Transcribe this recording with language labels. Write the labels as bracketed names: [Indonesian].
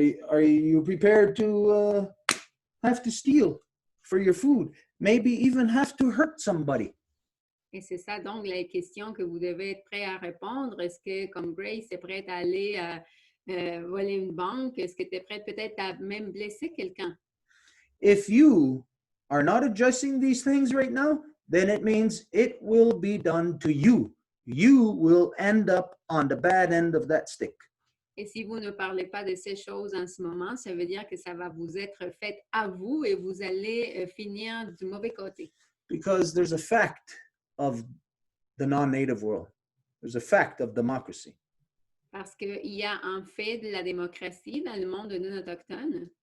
[English] Are you prepared to have to steal for your food? Maybe even have to hurt somebody. [French] Et c'est ça donc la question que vous devez être prêt à répondre. Est-ce que, comme Grace, est prête à aller voler une banque? Est-ce que tu es prête peut-être à même blesser quelqu'un? [English] If you are not addressing these things right now, then it means it will be done to you. You will end up on the bad end of that stick. [French] Et si vous ne parlez pas de ces choses en ce moment, ça veut dire que ça va vous être fait à vous et vous allez finir du mauvais côté. [English] Because there's a fact of the non-native world. There's a fact of democracy. [French] Parce qu'il y a un fait de la démocratie dans le monde non autochtone.